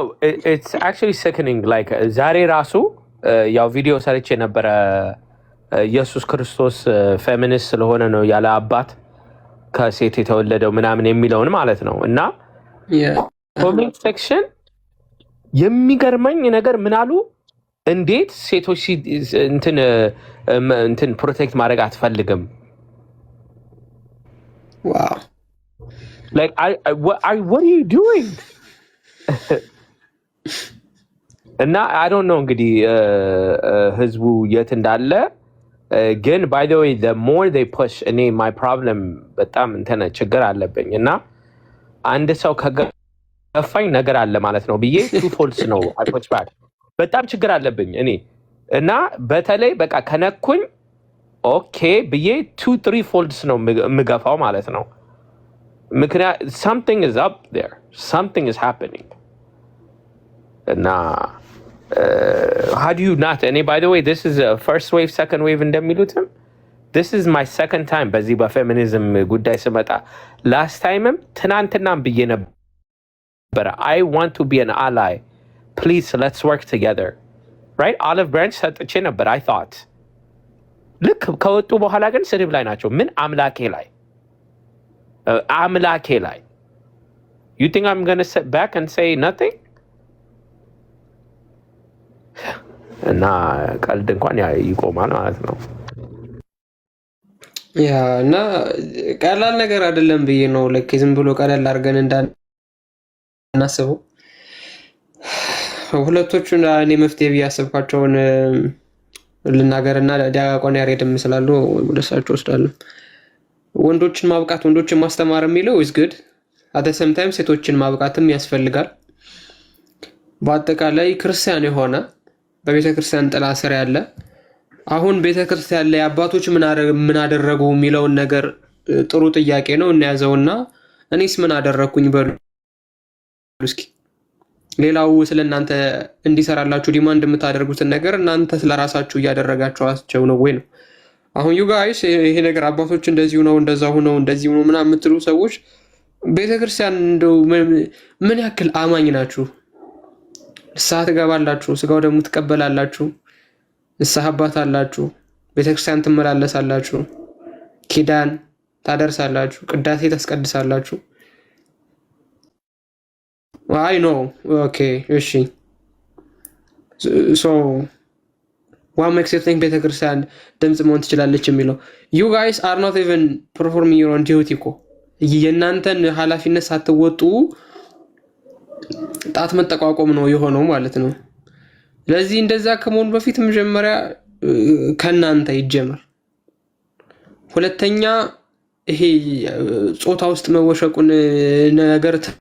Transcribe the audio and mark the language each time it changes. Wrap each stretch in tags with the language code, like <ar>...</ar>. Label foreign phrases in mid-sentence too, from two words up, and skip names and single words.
<en>It's actually sickening።</en> <am>ላይክ ዛሬ ራሱ ያው ቪዲዮ ሰርቼ ነበረ። ኢየሱስ ክርስቶስ ፌሚኒስት ስለሆነ ነው ያለ አባት ከሴት የተወለደው ምናምን የሚለውን ማለት ነው። እና ኮሜንት ሴክሽን የሚገርመኝ ነገር ምን አሉ? እንዴት ሴቶች እንትን ፕሮቴክት ማድረግ አትፈልግም? ዋው</am> <en>like what are you doing? እና I don't know</en> <am>እንግዲህ ህዝቡ የት እንዳለ ግን</am> <en>by the way the more they</en> <am>push እኔ</am> <en>my problem</en> <am>በጣም እንትን ችግር አለብኝ እና አንድ ሰው ከገፋኝ ነገር አለ ማለት ነው ብዬ</am> <en>two folds</en> <am>ነው</am> <en>I push back</en> <am>በጣም ችግር አለብኝ እኔ እና በተለይ በቃ ከነኩኝ ኦኬ ብዬ 2-3 folds ነው የምገፋው ማለት ነው። ምክንያት</am> <en>something is up there, something is happening. እና how do you not any by the way this is a first wave second wave እንደሚሉትም this is my second time</en> <am>በዚህ በፌሚኒዝም ጉዳይ ስመጣ</am> <en>last timeም</en> <am>ትናንትናም ብዬ ነበር</am> <en>I want to be an ally, please let's work together, right? olive branch</en> <am>ሰጥቼ ነበር</am> <en>I thought</en> <am>ልክ ከወጡ በኋላ ግን ስድብ ላይ ናቸው። ምን አምላኬ ላይ</am> <en>you think I'm going to sit back and say nothing?</en> <am>እና ቀልድ እንኳን ይቆማል ማለት ነው። ያ እና ቀላል ነገር አይደለም ብዬ ነው ልክ ዝም ብሎ ቀላል አድርገን እንዳናስበው ሁለቶቹን እኔ መፍትሄ ብዬ ያሰብኳቸውን ልናገርና ዲያቆን ያሬድም ስላሉ ወደሳቸው ወስዳለሁ። ወንዶችን ማብቃት ወንዶችን ማስተማር የሚለው</am> <en>is good at the same time</en> <am>ሴቶችን ማብቃትም ያስፈልጋል። በአጠቃላይ ክርስቲያን የሆነ በቤተ ክርስቲያን ጥላ ስር ያለ አሁን ቤተ ክርስቲያን ላይ አባቶች ምን አደረጉ የሚለውን ነገር ጥሩ ጥያቄ ነው እናያዘውና እኔስ ምን አደረኩኝ በሉ እስኪ። ሌላው ስለናንተ እንዲሰራላችሁ ዲማንድ የምታደርጉትን ነገር እናንተ ስለራሳችሁ እያደረጋችኋቸው ነው ወይ ነው? አሁን</am> <en>you guys</en> <am>ይሄ ነገር አባቶች እንደዚህ ነው እንደዛው ነው እንደዚህ ነው ምናምን የምትሉ ሰዎች ቤተክርስቲያን እንደው ምን ያክል አማኝ ናችሁ? ንስሐ ትገባላችሁ፣ ስጋው ደግሞ ትቀበላላችሁ፣ ንስሐ አባት አላችሁ፣ ቤተክርስቲያን ትመላለሳላችሁ፣ ኪዳን ታደርሳላችሁ፣ ቅዳሴ ታስቀድሳላችሁ።</am> <en>I know okay</en> <am>እሺ ሶ</am> <en>what makes you think</en> <am>ቤተክርስቲያን ድምጽ መሆን ትችላለች የሚለው</am> <en>you guys are not even performing your own duty</en> <am>እኮ የእናንተን ኃላፊነት ሳትወጡ ጣት መጠቋቆም ነው የሆነው ማለት ነው። ለዚህ እንደዛ ከመሆኑ በፊት መጀመሪያ ከናንተ ይጀምር። ሁለተኛ ይሄ ጾታ ውስጥ መወሸቁን ነገር</am>